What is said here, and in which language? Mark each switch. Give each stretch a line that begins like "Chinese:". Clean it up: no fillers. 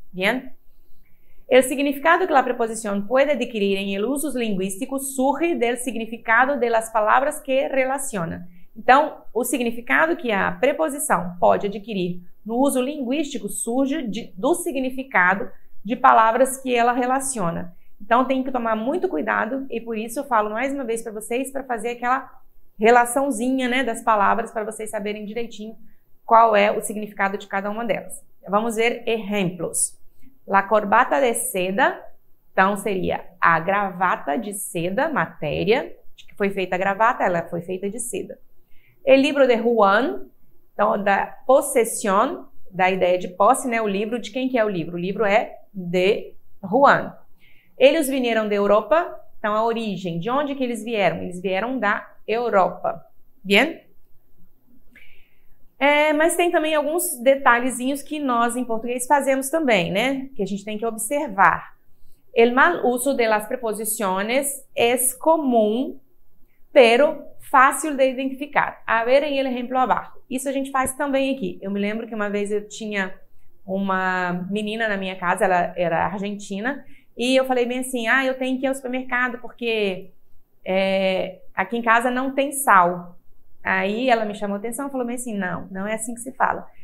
Spanish: Bien? El significado que la preposición puede adquirir en el uso lingüístico surge del significado de las palabras que relaciona.
Portuguese: Então, o significado que a preposição pode adquirir no uso linguístico surge do significado de palavras que ela relaciona. Então, tem que tomar muito cuidado e por isso eu falo mais uma vez para vocês para fazer aquela relaçãozinha, né, das palavras para vocês saberem direitinho qual é o significado de cada uma delas. Vamos ver exemplos.
Spanish: La corbata de seda,
Portuguese: então seria a gravata de seda, matéria, de que foi feita a gravata, ela foi feita de seda.
Spanish: El libro de Juan,
Portuguese: então da possession, da ideia de posse, né, o livro, de quem que é o livro? O livro é de Juan. Eles vieram da Europa, então a origem, de onde que eles vieram? Eles vieram da Europa. Bien? Mas tem também alguns detalhezinhos que nós em português fazemos também, né? Que a gente tem que observar.
Spanish: El mal uso de las preposiciones es común, pero fácil de identificar. A ver em el ejemplo abaixo.
Portuguese: Isso a gente faz também aqui. Eu me lembro que uma vez eu tinha uma menina na minha casa, ela era argentina, e eu falei bem assim, eu tenho que ir ao supermercado porque aqui em casa não tem sal. Aí ela me chamou a atenção e falou bem assim, não é assim que se fala.